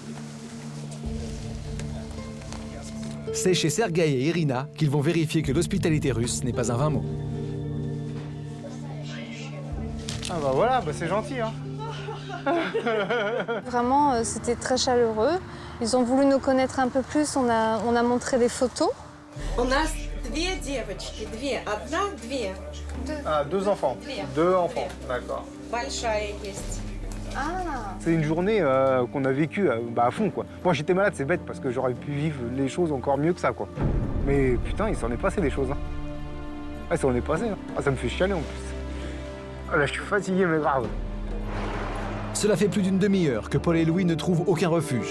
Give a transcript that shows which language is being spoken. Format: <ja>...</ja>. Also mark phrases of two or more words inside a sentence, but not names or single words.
<fr>C'est chez Sergueï et Irina qu'ils vont vérifier que l'hospitalité russe n'est pas un vain mot. Ah bah voilà, bah c'est gentil, hein. Vraiment, c'était très chaleureux. Ils ont voulu nous connaître un peu plus. On a montré des photos.</fr> <ru>У нас две девочки, одна, две.</ru> <fr>Ah, deux enfants. Deux enfants, d'accord.</fr> <ru>Большая есть.</ru> <fr>Ah. C'est une journée qu'on a vécue à fond, quoi. Moi, j'étais malade, c'est bête, parce que j'aurais pu vivre les choses encore mieux que ça, quoi. Mais putain, il s'en est passé des choses, hein. Ah, ça en est passé, hein. Ah, ça me fait chialer, en plus. Ah, là, je suis fatigué, mais grave. Cela fait plus d'une demi-heure que Paul et Louis ne trouvent aucun refuge.</fr>